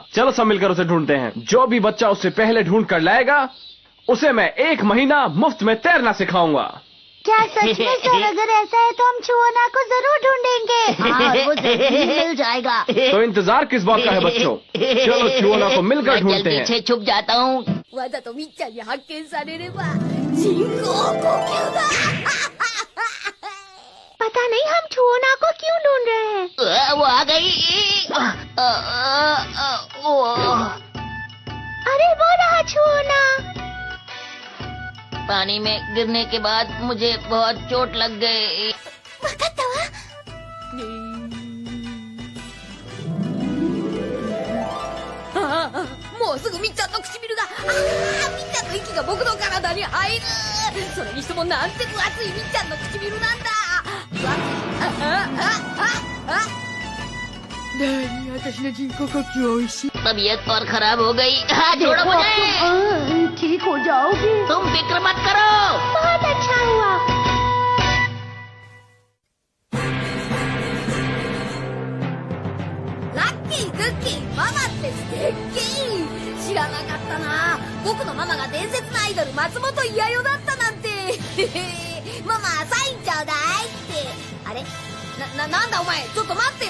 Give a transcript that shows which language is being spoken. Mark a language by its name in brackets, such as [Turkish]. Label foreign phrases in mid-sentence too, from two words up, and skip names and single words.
[Hindi] चलो सब मिलकर उसे ढूंढते हैं। जो भी बच्चा उससे पहले ढूंढ कर लाएगा उसे मैं 1 महीना मुफ्त में तैरना सिखाऊंगा। क्या सच में सर? अगर ऐसा है तो हम चुओना को जरूर ढूंढेंगे। हाँ, वो जल्दी ही मिल जाएगा। तो इंतजार किस बात का है बच्चों? चलो चुओना को मिलकर मैं ढूंढते जल्दी हैं। से छुप जाता हूँ। [Japanese] わざとみっちゃんに発見されれば人工呼吸だ [Hindi] पता नहीं हम चुओना को क्यों ढूंढ रहे हैं। वो आ गई। अरे वो रहा चुओना। पानी में गिरने के बाद मुझे बहुत चोट लग गई। [Japanese] わかったわ。もうすぐみっちゃんの唇がみっちゃんの息が僕の体に入る。それにしてもなんて分厚いみっちゃんの唇なんだ。分厚い。何私の人工呼吸美味しい [Hindi] तबीयत और खराब हो गई। हाँ, छोड़ो देखो, मुझे। तुम ठीक हो जाओगे। तुम फिक्र मत करो। बहुत अच्छा हुआ। [Japanese] ラッキーグッキーママって素敵。知らなかったな。僕のママが伝説のアイドル松本伊代だったなんて。ママサインちょうだいって。あれなんだお前、ちょっと待ってよ。